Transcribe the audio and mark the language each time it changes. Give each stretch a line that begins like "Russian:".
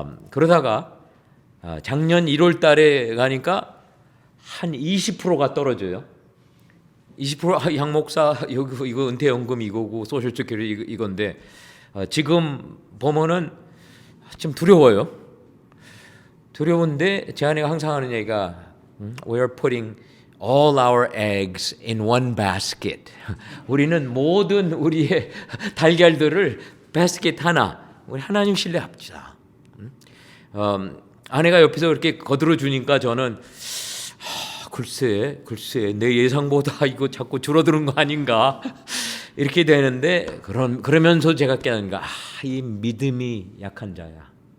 Korean: 그러다가 작년 1월 달에 가니까 한 20%가 떨어져요. 20% 양 목사 이거 은퇴연금 이거고 소셜세큐리티 이건데 지금 보면은 좀 두려워요. 두려운데 제 아내가 항상 하는 얘기가
English: We are putting all our eggs in one basket.
Korean: 우리는 모든 우리의 달걀들을 바스켓 하나 우리 하나님 신뢰합시다. 아내가 옆에서 그렇게 거들어 주니까 저는 글쎄 내 예상보다 이거 자꾸 줄어드는 거 아닌가 이렇게 되는데 그러면서 제가 깨닫는 거 이 믿음이 약한 자야.